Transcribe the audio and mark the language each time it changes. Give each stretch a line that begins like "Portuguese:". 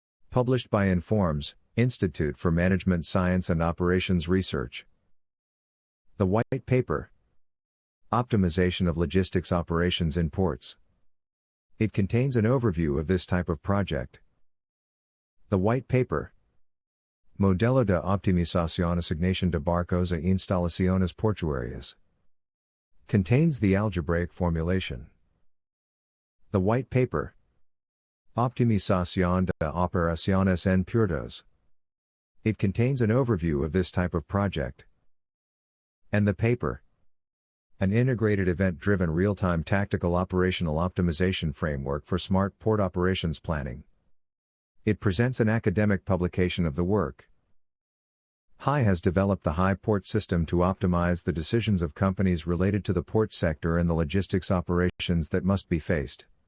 English: Published by Informs, Institute for Management Science and Operations Research. The White Paper. Optimization of Logistics Operations in Ports. It contains an overview of this type of project. The White Paper.
Spanish: Modelo de optimización asignación de barcos e instalaciones portuarias.
English: Contains the algebraic formulation. The White Paper.
Spanish: Optimización de operaciones en puertos.
English: It contains an overview of this type of project. And the paper. An integrated event-driven real-time tactical operational optimization framework for smart port operations planning. It presents an academic publication of the work. HAI has developed the HAI port system to optimize the decisions of companies related to the port sector and the logistics operations that must be faced.